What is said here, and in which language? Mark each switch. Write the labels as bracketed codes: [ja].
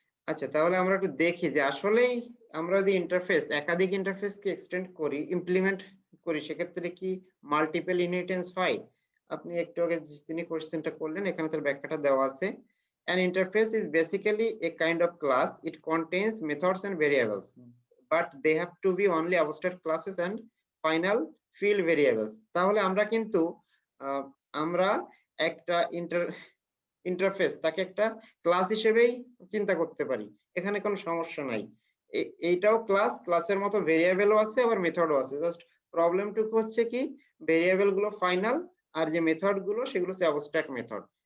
[bn] আচ্ছা, তাহলে আমরা একটু দেখি যে আসলেই আমরা যদি একাধিক ইন্টারফেসকে এক্সটেন্ড করি, ইমপ্লিমেন্ট করি, সেক্ষেত্রে কি মাল্টিপল ইনহেরিটেন্স হয়? আপনি একটু আগে যিনি কোশ্চেনটা করলেন এখানে তার ব্যাখ্যাটা দেওয়া আছে। [en] An interface is basically a kind of class. It contains methods and variables, but they have to be only abstract classes and final field variables. [bn] তাহলে আমরা কিন্তু আমরা একটা ইন্টারফেস তাকে একটা ক্লাস হিসেবেই চিন্তা করতে পারি, এখানে কোনো সমস্যা নাই। এইটাও ক্লাসের মতো ভেরিয়েবলও আছে, আবার মেথডও আছে। জাস্ট প্রবলেমটুকু হচ্ছে কি, ভেরিয়েবল গুলো ফাইনাল আর যে মেথড গুলো সেগুলো হচ্ছে অ্যাবস্ট্রাক্ট মেথড।